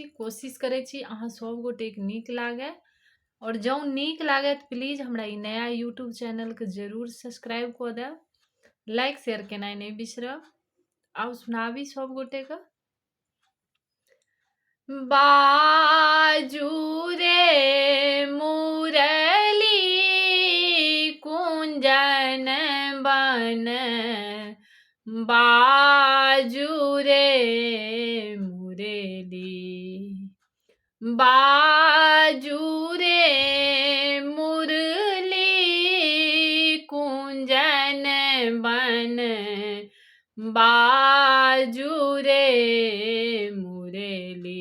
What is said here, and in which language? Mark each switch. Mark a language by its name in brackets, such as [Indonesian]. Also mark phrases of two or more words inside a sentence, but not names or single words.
[Maithili] कोशिश करै छी अहाँ सब गोटेक नीक लागय और जँ नीक लागय तऽ प्लीज हमरा ई नया यूट्यूब चैनलके जरूर सब्सक्राइब कऽ देब, [English] like share [Maithili] केनाइ नहि बिसरब। आउ सुनाबी सब गोटेके। बाजू रे मुरली कुंजन बन, बाजू रे मुरली, बाजू रे मुरली कुंजन बन, बाजू रे मुरली।